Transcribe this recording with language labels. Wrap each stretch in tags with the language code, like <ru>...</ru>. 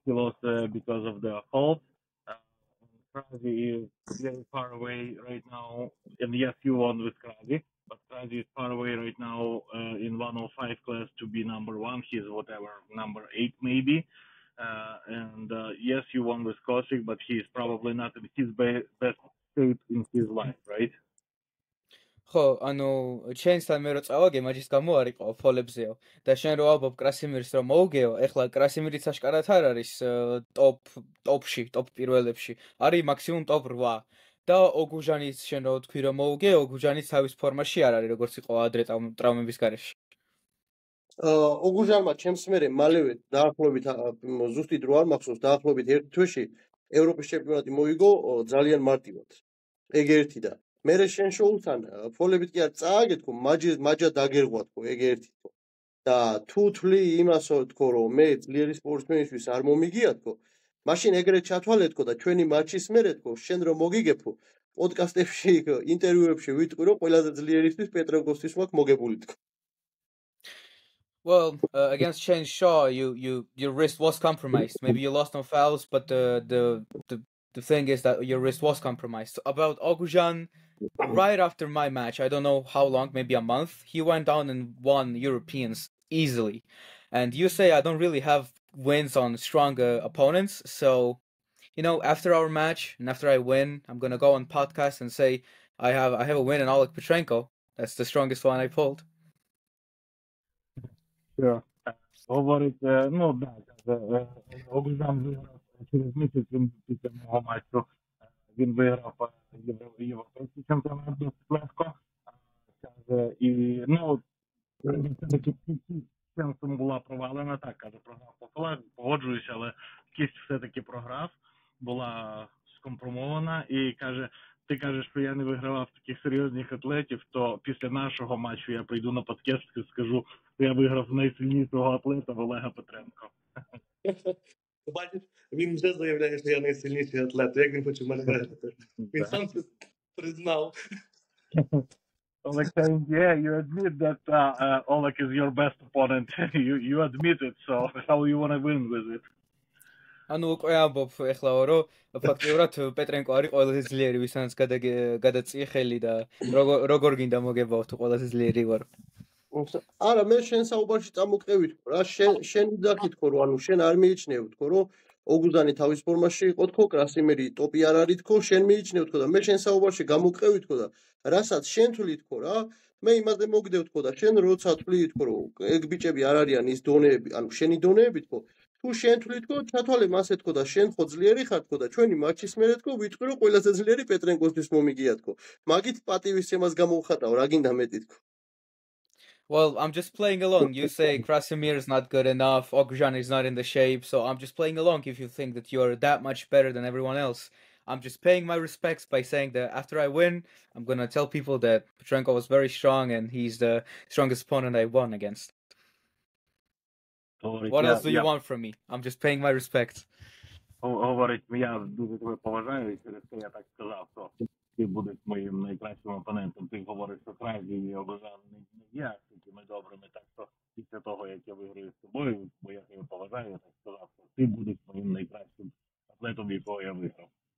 <en>He lost because of the fall. Krazi is very far away right now, and yes, you won with Krazi, but Krazi is far away right now in 105 class to be number 1. He's whatever, number 8 maybe. And yes, you won with Kochik, but he's probably not in his best shape in his life, right?</en> <ka>ხო, ანუ ჩენსთან მე რო წავაგე, მაჯის გამო არ იყო ფოლებზეო. და შენ რო ალბობ კრასიმირს რომ მოუგეო, ეხლა კრასიმირიც აშკარად არ არის ტოპში, ტოპ პირველებში. არის მაქსიმუმ ტოპ 8. და ოგუჟანიც შენ რო თქვი რომ მოუგე, ოგუჟანიც თავის ფორმაში არ არის, როგორც იყო ადრე ტრავმების გარეშე. ოგუჟანმა ჩემს მერე მალევე დაახლოებით ზუსტი დრო არ მახსოვს, დაახლოებით ერთ თვეში ევროპის ჩემპიონატი მოიგო ძალიან მარტივად. ეგ ერთი და მერე შენ შოუსთან ფოლებით კი არ წააგეთქო, მაჯა დაგერღვა თქო, ეგ ერთი თქო. და თუ თვლი იმასო თქო, რომ მე ძლიერი სპორტსმენისთვის არ მომიგია თქო, მაშინ ეგრეთ ჩათვალე თქო და ჩვენი მატჩის მერე თქო, შენ რომ მოგიგებო, პოდკასტებში, ინტერვიუებში ვიტყვი, რომ ყველაზე ძლიერისთვის პეტრენკოსთვის მაქვს მოგებული თქო.</ka> <en>Well, against Shane Shaw, your wrist was compromised. Maybe you lost no fouls, but the the thing is that your wrist was compromised. So about Oguzhan, right after my match, I don't know how long, maybe a month, he went down and won Europeans easily. And you say I don't really have wins on stronger opponents, so after our match and after I win, I'm gonna go on podcast and say I have a win in Oleg Petrenko. That's the strongest one I pulled. Sure.</en> <uk>Говорить, ну да, каже, Огузан виграв через місяць, він після мого матчу, він виграв європейський чемпіонат досить легко. Каже, і, все-таки ченсом була провалена, так, каже, програв по колах, погоджуюся, але кість все-таки програв, була скомпромована, і каже, ти кажеш, що я не вигравав таких серйозних атлетів, то після нашого матчу я прийду на подкаст і скажу, що я виграв найсильнішого атлета Олега Петренко. Бачиш, він вже заявляє, що я найсильніший атлет. Як він хоче мене виграти? Він сам це признав.</uk> <en>Oleg saying, yeah, you admit that Oleg is your best opponent. you admit it, so how you want to win with it?</en> <ka>ანუ უკვე ამბობ ეხლა რომ ფაქტიურად პეტრენკო არის ყველაზე ძლიერი ვისაც გადაწიე ხელი და როგორ გინდა მოგებავ თუ ყველაზე ძლიერი ვარ. არა, მე შენ საუბარში წამოყევით რა, შენ ვიძახით ხო რომ ანუ შენ არ მიიჩნევთ ხო რომ ოგუზანი თავის ფორმაში იყო თქო, კრასიმერი ტოპი არ არის თქო, შენ მიიჩნევთ ხო და მე შენ საუბარში გამოყევით ხო და რასაც შენ თვლით ხო რა, მე იმაზე მოგდევთ ხო და შენ როცა თვლით ხო რომ ეგ ბიჭები არ არიან ის დონეები, ანუ შენი დონეები თქო, თუ შენ თვლით ხო ჩათვალე მასე თქო და შენ ხო ძლიერი ხარ თქო და ჩვენი მატჩის მერე თქო ვიტყვი რომ ყველაზე ძლიერი პეტრენკოსთვის მომიგია თქო. მაგით პატივისცემას გამოვხატავ, რა გინდა მეტი თქო.</ka> <en>Well, I'm just playing along. You say Krasimir is not good enough, Oguzhan is not in the shape, so I'm just playing along if you think that you're that much better than everyone else. I'm just paying my respects by saying that after I win, I'm gonna tell people that Petrenko was very strong and he's the strongest opponent I won against. What else do you want from me? I'm just paying my respects.</en> <uk>Говорить, я дуже тебе поважаю, і через це я так сказав, що ти будеш моїм найкращим опонентом. Ти говориш, що Кразі і Огузан не є такими добрими, так що після того, як я виграю з тобою, бо я тебе поважаю, я так сказав, що ти будеш моїм найкращим атлетом, якого я виграв.</uk>